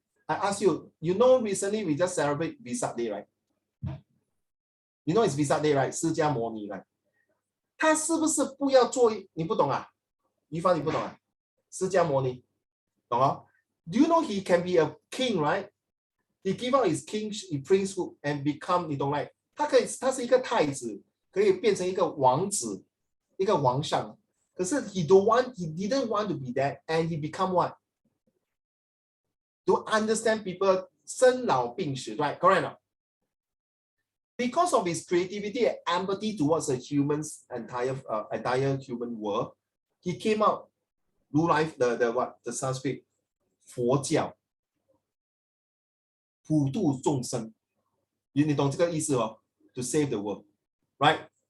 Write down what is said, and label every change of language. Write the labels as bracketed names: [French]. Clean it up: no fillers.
[English] I ask you, recently we just celebrate Vesak Day, right? You know it's Vesak Day, right? [Chinese] 释迦摩尼, right? 他是不是不要做？你不懂啊？于帆，你不懂啊？释迦摩尼，懂啊？ [English] Do you know he can be a king, right? [Chinese] He give out his king, priesthood and become, 你懂right? 他是一个太子，可以变成一个王子，一个王上。 [English] Because he didn't want to be that, and he become what? To understand people 生老病死, right? Correct or not? Because of his creativity and empathy towards the humans entire human world, he came out 如来 the Sanskrit 佛教普度众生，你懂这个意思哦？To save the world, right?